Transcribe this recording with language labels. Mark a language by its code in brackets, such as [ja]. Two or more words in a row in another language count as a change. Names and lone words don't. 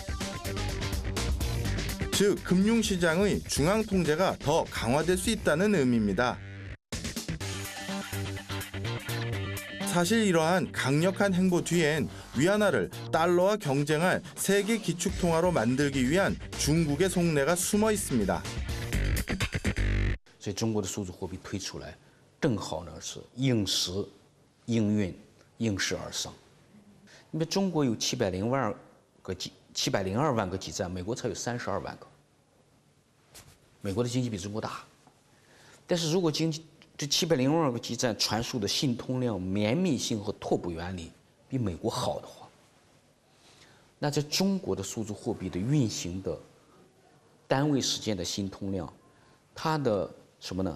[ko] 즉, 금융시장의 중앙 통제가 더 강화될 수 있다는 의미입니다. 사실 이러한 강력한 행보 뒤엔 위안화를 달러와 경쟁할 세계 기축통화로 만들기 위한 중국의 속내가 숨어 있습니다. [zh] 所以中国的数字货币推出来，正好呢是应时、应运、应势而生。因为中国有702万个基站，美国才有32万个。美国的经济比中国大，但是如果这702万个基站传输的信通量、绵密性和拓扑原理比美国好的话，那在中国的数字货币的运行的单位时间的信通量，它的什么呢？